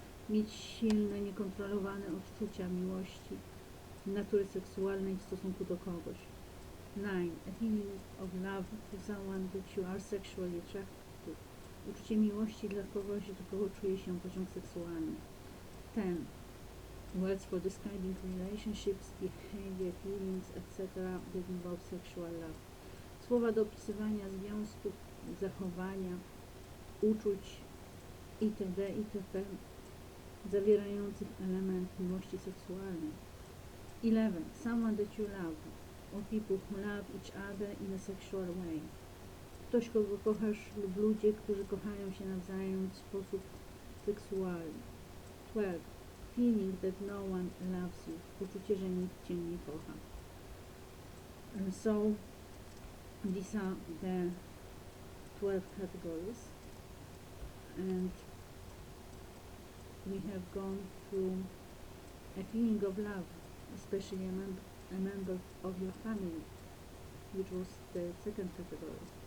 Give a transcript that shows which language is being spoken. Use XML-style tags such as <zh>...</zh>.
<pl>Mieć silne, niekontrolowane odczucia miłości natury seksualnej w stosunku do kogoś. 9.</pl> <en>A feeling of love for someone that you are sexually attracted to.</en> <pl>Uczucie miłości dla kogoś, do kogo czuje się pociąg seksualny.</pl> <en>10. Words for describing relationships, behavior, feelings, etc. that involve sexual love.</en> <pl>Słowa do opisywania związków, zachowania, uczuć itd. itp. zawierających element miłości seksualnej. 11.</pl> <en>Someone that you love, or people who love each other in a sexual way.</en> <pl>Ktoś, kogo kochasz, lub ludzie, którzy kochają się nawzajem w sposób seksualny. 12.</pl> <en>Feeling that no one loves you.</en> <pl>Poczucie, że nikt Cię nie kocha.</pl> <en>So these are the 12 categories, and we have gone through a feeling of love, especially a member of your family, which was the second category.</en>